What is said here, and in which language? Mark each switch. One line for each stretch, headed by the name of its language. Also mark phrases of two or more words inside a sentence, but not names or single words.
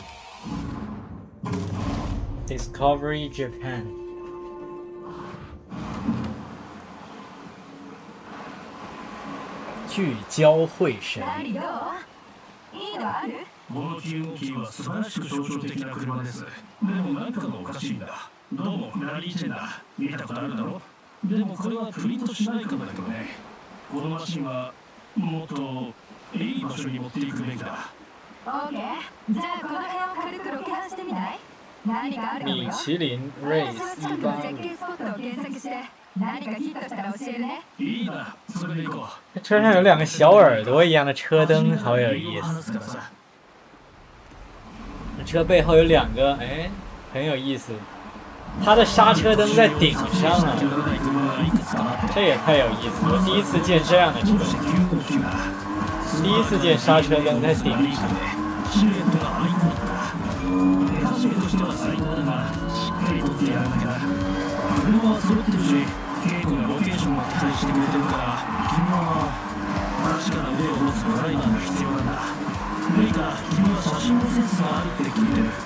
Chinese: Discovery Japan 聚焦会神
Japanese: この9号機は素晴らしく象徴的な車です。でも何かがおかしいんだ。どうもラリーチェンだ。見たことあるだろ。でもこれはプリントしないかもだけどね。このマシンはもっといい場所に持っていくべきだ。オーケー。じゃあこの辺を軽くロケハンしてみない？何かあるかもよ。
Chinese: 米其林 Race
Japanese: 近くの絶景スポットを検索して何かヒットしたら教えるね。いいな。それで行こう。
Chinese: 车上有两个小耳朵一样的车灯，好有意思。车背后有两个，哎，很有意思。它的刹车灯在顶上啊，这也太有意思了！我第一次见这样的车，第一次见刹车灯在顶上。
Japanese: レイカ、君は写真のセンスがあるって聞いてる。